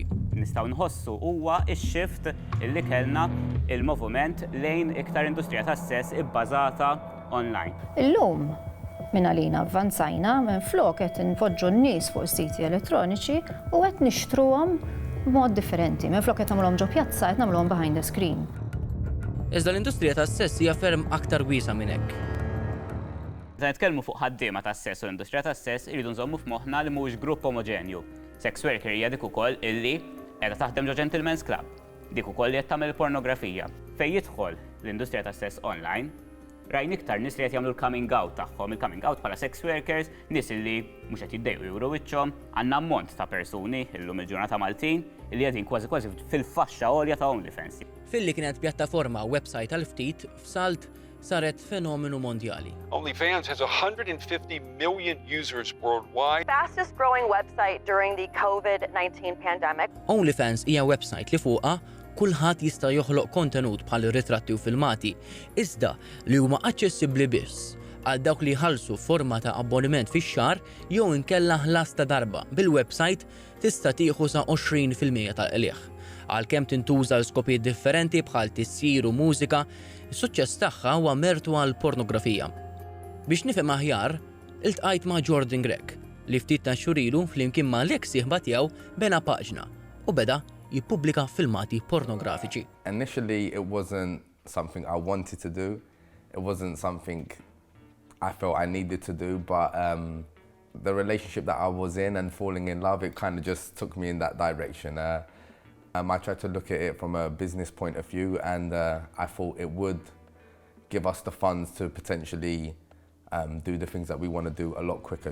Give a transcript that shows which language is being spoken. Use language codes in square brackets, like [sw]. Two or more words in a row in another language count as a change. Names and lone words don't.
[mt] Nistgħu nħossu huwa x-shift illi kellna il-moviment lejn iktar industrija tas-sess ibbażata online. Illum minn għalina avvanzajna minn flok qed inpoġġu n-nies fuq is-siti elettroniċi u qed nixtruhom b'mod differenti. Minn flok qed nagħmluhom ġo pjazza qed nagħmluhom [en] behind the screen. [mt] Iżda l-industrija tas-sess hija ferm aktar wiesa minn hekk. Meta nitkellmu fuq ħaddiema tas-sess u l-industrija tas-sess iridu nżommu f'moħħna li mhuwiex grupp omogenju. [en] Sex worker [mt] hija dik ukoll illi qiegħda taħdem ġo [en] Gentlemen's Club. [mt] Dik ukoll li qed tagħmel pornografija. Fejn jidħol l-industrija tas-sess online, rajn iktar nies li qed jagħmlu l- [en] coming out [mt] tagħhom, il- [en] coming out [mt] bħala [en] sex workers, [mt] nies li mhux qed jiddejqu juru wiċċhom, għandna ammont ta' persuni illum il-ġurnata Maltin li qegħdin kważi fil-faxxa għolja ta' OnlyFans. Filli kienet pjattaforma website għal-ftit f'Salt saret fenomenu mondjali. [en] OnlyFans has 150 million users worldwide. Fastest growing website during the COVID-19 pandemic. [mt] OnlyFans hija website li fuqha kulħadd jista' joħloq kontenut bħal ritratti u filmati, iżda li huma aċċessibbli biss għal dawk li jħallsu forma ta' abboniment fix-xahar jew inkella ħlas ta' darba. Bil-website tista' tieħu sa 20% tal-qlieħ. Għalkemm tintuża l-skopijiet differenti bħal tissir u mużika, is-suċċess tagħha huwa mertu għal pornografija. Biex nifhem aħjar, iltqajt ma' Jordan Gregg li ftit ta' xurilu flimkien ma' l-eks sieħba tiegħu bena paġna u beda jippubblika filmati pornografiċi. [en] Initially, it wasn't something I wanted to do. It wasn't something I felt I needed to do, but the relationship that I was in and falling in love, it kind of just took me in that direction. I tried to look at it from a business point of view, and I thought it would give us the funds to potentially do the things that we want to do a lot quicker.